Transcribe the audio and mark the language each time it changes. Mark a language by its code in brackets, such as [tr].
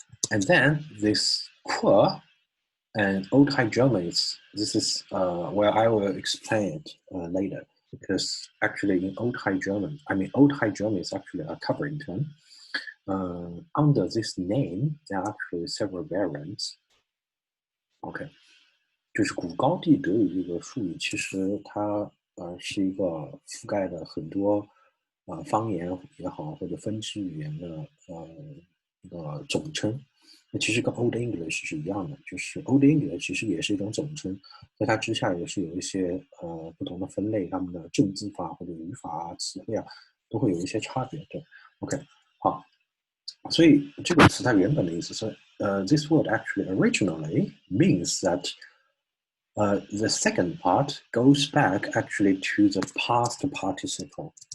[en] And then this qu and Old High German this is where I will explain it later, because actually in Old High German, Old High German is actually a covering term. Under this name, there are actually several variants. [zh] OK， 就是古高地德语这个术语，其实它是一个覆盖的很多方言也好，或者分支语言的一个总称。那其实跟 Old English 是一样的，就是 Old English 其实也是一种总称，在它之下也是有一些不同的分类，它们的正字法或者语法啊、词汇啊都会有一些差别。对 ，OK， 好。所以这个词它原本的意思是， [en] this word actually originally means that the second part goes back actually to the past participle.